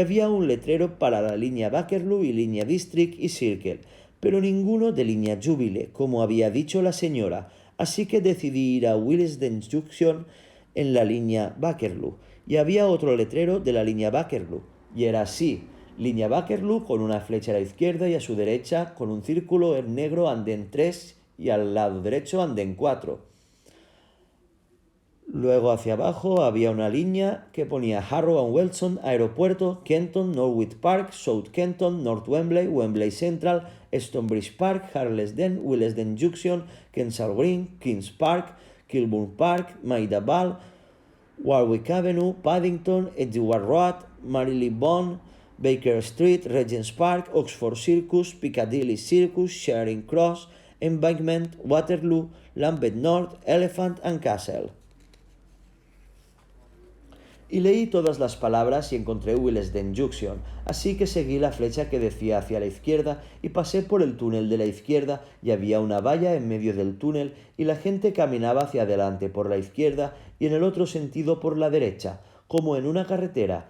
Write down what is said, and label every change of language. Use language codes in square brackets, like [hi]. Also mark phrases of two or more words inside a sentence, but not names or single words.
[es] había un letrero para la línea Bakerloo y línea District y Circle, pero ninguno de línea Jubilee, como había dicho la señora, así que decidí ir a Willesden Junction en la línea Bakerloo, y había otro letrero de la línea Bakerloo, y era así, línea Bakerloo con una flecha a la izquierda y a su derecha con un círculo en negro andén 3 y al lado derecho andén 4. Luego hacia abajo había una línea que ponía Harrow and Welshon, Aeropuerto, Kenton, Norwich Park, South Kenton, North Wembley, Wembley Central, Stonebridge Park, Harlesden, Willesden Junction, Kensal Green, Kings Park, Kilburn Park, Maida Vale, Warwick Avenue, Paddington, Edgware Road, Marylebone, Baker Street, Regent's Park, Oxford Circus, Piccadilly Circus, Charing Cross, Embankment, Waterloo, Lambeth North, Elephant and Castle. Y leí todas las palabras y encontré Willesden Junction, así que seguí la flecha que decía hacia la izquierda y pasé por el túnel de la izquierda y había una valla en medio del túnel y la gente caminaba hacia adelante por la izquierda y en el otro sentido por la derecha, como en una carretera.